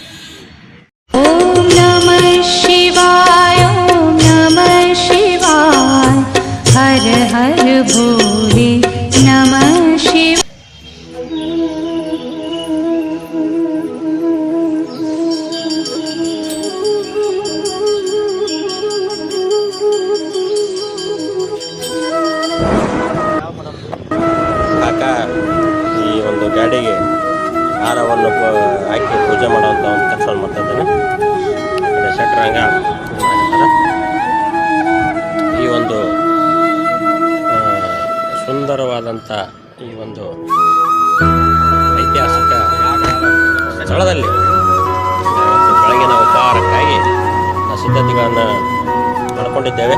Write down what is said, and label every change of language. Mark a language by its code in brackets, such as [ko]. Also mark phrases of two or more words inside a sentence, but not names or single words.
[hi] ओम नमः शिवाय हर हर भोले नमः शिवाय. [kn] ಕಾಕ ಈ ಒಂದು ಗಾಡಿಗೆ ಹಾರವನ್ನು ಹಾಕಿ ಪೂಜೆ ಮಾಡುವಂಥ ಒಂದು ಕೆಲಸವನ್ನು ಮಾಡ್ತಾ ಇದ್ದಾನೆ. ಶಟ್ರಂಗ ಈ ಒಂದು ಸುಂದರವಾದಂಥ ಈ ಒಂದು ಐತಿಹಾಸಿಕ ಸ್ಥಳದಲ್ಲಿ ಬೆಳಗಿನ ಉಪಹಾರಕ್ಕಾಗಿ ಸಿದ್ಧತೆಗಳನ್ನು ಮಾಡಿಕೊಂಡಿದ್ದೇವೆ.